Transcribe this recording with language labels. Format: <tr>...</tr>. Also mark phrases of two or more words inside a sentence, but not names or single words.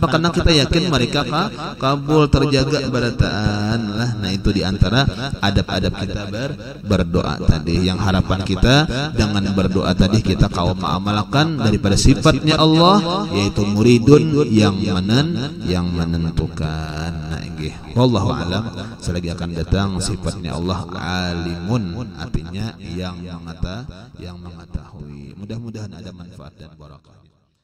<bjn>Karena kita yakin mereka kabul terjaga barataan lah. Nah, itu diantara adab-adab kita berdoa tadi. Yang harapan kita dengan berdoa tadi kita kaum mengamalkan daripada sifatnya Allah, yaitu muridun yang menentukan. Nah, inggih.</bjn> <ar>والله أعلم.</ar> <bjn>Selagi akan datang sifatnya Allah alimun, artinya yang mengetahui. Mudah-mudahan ada manfaat dan barakah.</bjn>